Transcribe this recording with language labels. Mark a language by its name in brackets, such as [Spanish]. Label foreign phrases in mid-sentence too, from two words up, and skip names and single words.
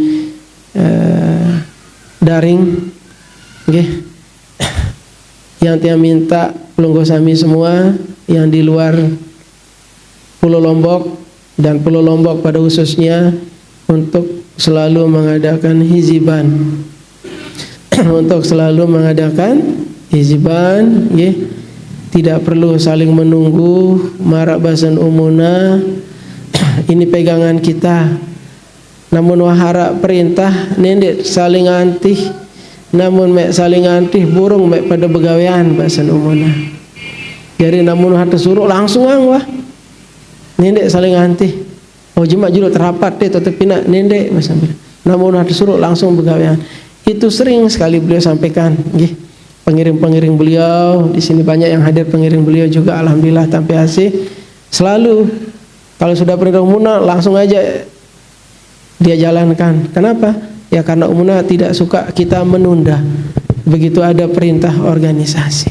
[Indonesian] daring, yang tiang minta pelunggu sami semua yang di luar Pulau Lombok dan Pulau Lombok pada khususnya untuk selalu mengadakan hiziban untuk selalu mengadakan hiziban, tidak perlu saling menunggu, [Sasak] marak basan umuna. [Indonesian] Ini pegangan kita, [Sasak] namun wahara perintah nendek saling antih, namun mek saling antih burung mek pada begawean basan umuna. Jadi namun hata suruh langsung wah nendek saling antih, oh jemaah julu terapat deh tetapi nak nendek basan, namun hata suruh langsung begawean. [Indonesian] Itu sering sekali beliau sampaikan, pengiring-pengiring beliau di sini banyak yang hadir, pengiring beliau juga alhamdulillah tanpa asih selalu kalau sudah perintah umuna langsung aja dia jalankan. Kenapa? Ya karena umuna tidak suka kita menunda begitu ada perintah organisasi.